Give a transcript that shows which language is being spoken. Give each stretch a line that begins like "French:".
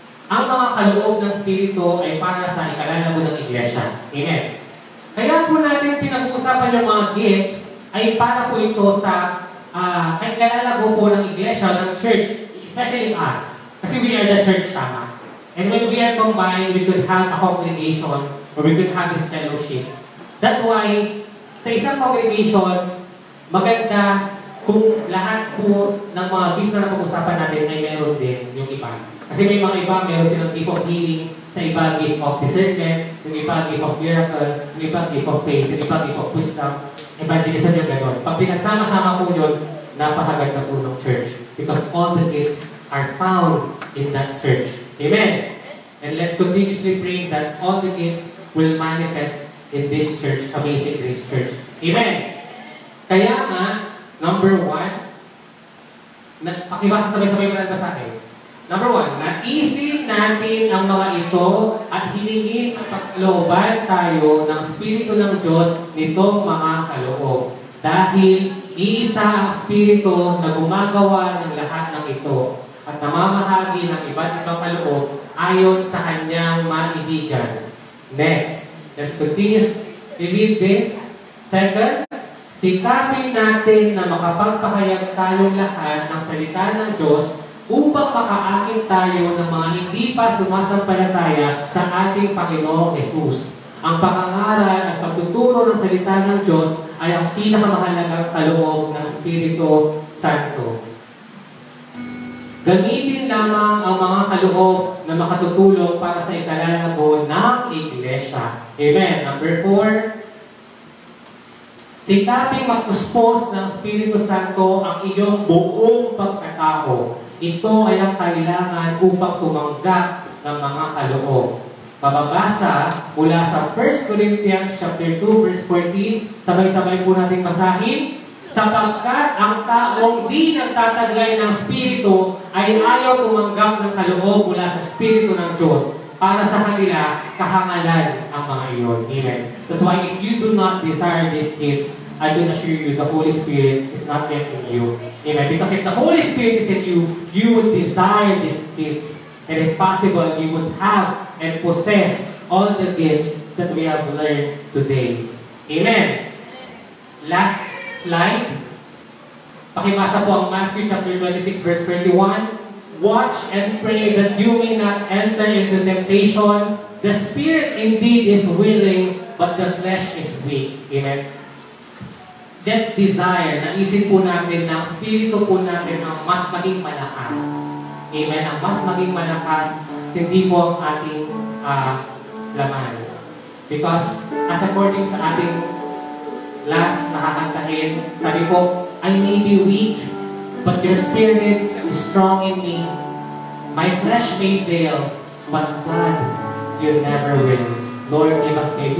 Filipino: Ang mga kaloob ng Espiritu ay para sa ikalalago ng Iglesia. Amen. Kaya po natin pinag-uusapan yung mga gifts ay para po ito sa ikalalago po ng Iglesia, ng church,
English: especially us. Kasi we are the church,
Filipino: tama.
English: And when we are combined, we could have a congregation or we could have this fellowship. That's why,
Filipino: sa isang congregation, maganda kung lahat po ng mga gifts na napag-usapan natin ay meron din yung iba. Kasi may mga iba, meron silang gift of healing, sa iba gift of discernment, yung iba gift of miracle, yung iba gift of faith, yung iba gift of wisdom, evangelism yung gano'n. Pag pinagsama-sama po yun, napakaganda po ng church.
English: Because all the gifts are found in that church. Amen? And let's continuously pray that all the gifts will manifest in this church, Amazing Grace Church.
Filipino: Amen? Kaya nga, number 1, pakibasa sabay-sabay mo lang ba sa akin? Number 1, naisin natin ang mga ito at hilingin ang paglooban tayo ng Espiritu ng Diyos nitong mga kaloob. Dahil isa ang Espiritu na gumagawa ng lahat ng ito at namamahagi ng iba't ibang kaloob ayon sa kanyang maibigan.
English: Next, let's continue to read this.
Filipino: Second, sikapin natin na makapagpahayag tayong lahat ng salita ng Diyos upang makaakit tayo ng mga hindi pa sumasampalataya sa ating Panginoong Jesus. Ang pangangaral at pagtuturo ng salita ng Diyos ay ang pinakamahalagang kaloob ng Espiritu Santo. Gamitin lamang ang mga kaloob na makatutulong para sa ikalalago ng Iglesia. Amen. Number 4, sikaping magpuspos ng Espiritu Santo ang iyong buong pagkatao. Ito ay ang kailangan upang tumanggap ng mga kaloob. Mababasa mula sa 1 Corinthians chapter 2 verse 14. Sabay-sabay po natin basahin. Sapagkat ang taong di nagtataglay ng Espiritu ay ayaw tumanggap ng kaloob mula sa Espiritu ng Diyos. Para sa kanila, kahangalan ang mga iyon. Amen.
English: That's why if you do not desire these gifts, I can assure you the Holy Spirit is not yet in you. Amen. Because if the Holy Spirit is in you, you would desire these gifts. And if possible, you would have and possess all the gifts that we have learned today. Amen. Last slide.
Filipino: Pakibasa po ang Matthew chapter 26 verse 21.
English: Watch and pray that you may not enter into temptation. The spirit indeed is willing, but the flesh is weak. Amen. That's desire.
Filipino: Naisip po natin na ang spirito po natin ang mas maging malakas. Amen. Ang mas maging malakas, hindi po ang ating laman.
English: Because as according
Filipino: sa ating last nakakantahin, sabi po,
English: I may be weak, but your spirit is strong in me. My flesh may fail, but God, you never will. Lord, give us faith.